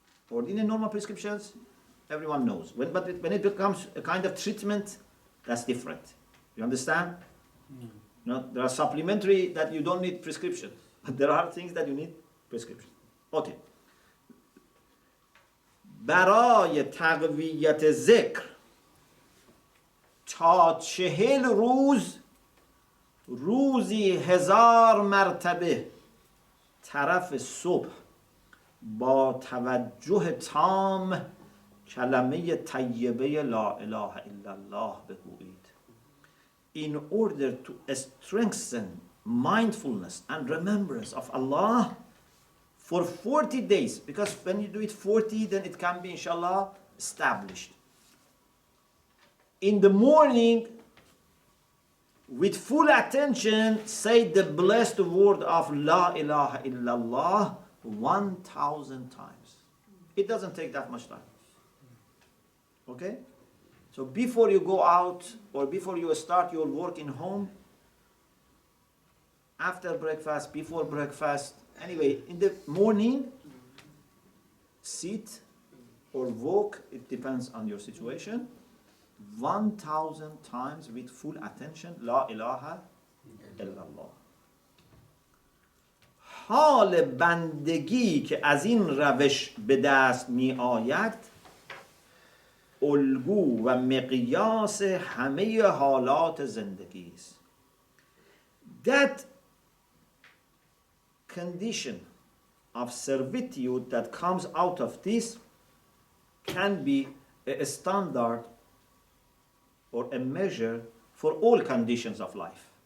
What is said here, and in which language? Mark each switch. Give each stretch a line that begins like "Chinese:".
English: Ordinary normal prescriptions, everyone knows. But when it becomes a kind of treatment, that's different. You understand? There are supplementary that you don't need prescription, but there are things that you need prescription. Okay.
Persian: برای تقویت ذکر تا 40 روز روزی 1000 مرتبه طرف صبح با توجه تام کلمه طیبه لا اله الا الله بگویید.
English: In order to strengthen mindfulness and remembrance of Allah for 40 days, because when you do it 40, then it can be, inshallah, established. In the morning, with full attention, say the blessed word of La ilaha illallah 1,000 times. It doesn't take that much time. Okay? So before you go out, or before you start your work in home, after breakfast, before breakfast, anyway, in the morning, sit or walk, it depends on your situation, 1,000 times with full attention, La ilaha illallah.
Persian: حال بندگی که از این روش به دست می آید الگو و مقیاس همه حالات زندگی است.
English: That condition of servitude that comes out of this can be a standard or a measure for all conditions of life.